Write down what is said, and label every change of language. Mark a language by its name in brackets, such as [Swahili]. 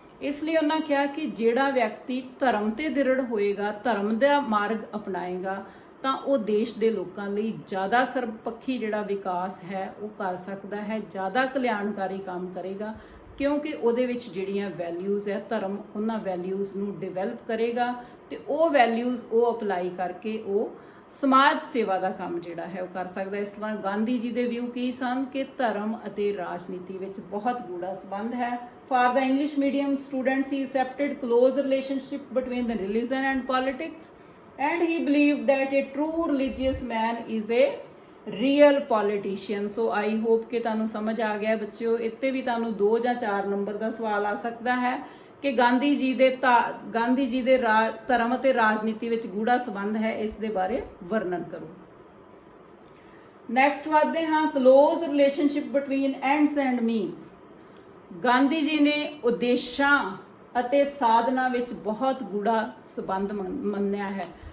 [Punjabi] ਇਸ ਲਈ ਉਹਨਾਂ ਕਿਹਾ ਕਿ ਜਿਹੜਾ ਵਿਅਕਤੀ ਧਰਮ ਤੇ ਦ੍ਰਿੜ ਹੋਏਗਾ, ਧਰਮ ਦਾ ਮਾਰਗ ਅਪਣਾਏਗਾ, ਤਾਂ ਉਹ ਦੇਸ਼ ਦੇ ਲੋਕਾਂ ਲਈ ਜ਼ਿਆਦਾ ਸਰਬਪੱਖੀ ਜਿਹੜਾ ਵਿਕਾਸ ਹੈ ਉਹ ਕਰ ਸਕਦਾ ਹੈ, ਜ਼ਿਆਦਾ ਕਲਿਆਣਕਾਰੀ ਕੰਮ ਕਰੇਗਾ, ਕਿਉਂਕਿ ਉਹਦੇ ਵਿੱਚ ਜਿਹੜੀਆਂ ਵੈਲਿਊਜ਼ ਹੈ, ਧਰਮ ਉਹਨਾਂ ਵੈਲਿਊਜ਼ ਨੂੰ ਡਿਵੈਲਪ ਕਰੇਗਾ ਤੇ ਉਹ ਵੈਲਿਊਜ਼ ਉਹ ਅਪਲਾਈ ਕਰਕੇ ਉਹ ਸਮਾਜ ਸੇਵਾ ਦਾ ਕੰਮ ਜਿਹੜਾ ਹੈ ਉਹ ਕਰ ਸਕਦਾ। ਇਸ ਤਰ੍ਹਾਂ ਗਾਂਧੀ ਜੀ ਦੇ ਵਿਊ ਕੀ ਸਨ ਕਿ ਧਰਮ ਅਤੇ ਰਾਜਨੀਤੀ ਵਿੱਚ ਬਹੁਤ ਗੂੜਾ ਸੰਬੰਧ ਹੈ। [English] For the English medium students, he accepted close relationship between the religion and politics, and he believed that a true religious man is a real politician. So I hope [Punjabi] ਕਿ ਤੁਹਾਨੂੰ ਸਮਝ ਆ ਗਿਆ ਬੱਚਿਓ। ਇੱਥੇ ਵੀ ਤੁਹਾਨੂੰ 2 ਜਾਂ 4 ਨੰਬਰ ਦਾ ਸਵਾਲ ਆ ਸਕਦਾ ਹੈ ਕਿ ਗਾਂਧੀ ਜੀ ਦੇ ਧਰਮ ਅਤੇ ਰਾਜਨੀਤੀ ਵਿੱਚ ਗੂੜਾ ਸੰਬੰਧ ਹੈ, ਇਸ ਦੇ ਬਾਰੇ ਵਰਣਨ ਕਰੋ। ਨੈਕਸਟ ਵਧਦੇ ਹਾਂ। Close relationship between ends and means. Gandhi ji ਨੇ ਉਦੇਸ਼ਾਂ ਅਤੇ ਸਾਧਨਾ ਵਿੱਚ ਬਹੁਤ ਗੂੜਾ ਸੰਬੰਧ ਮੰਨਿਆ ਹੈ।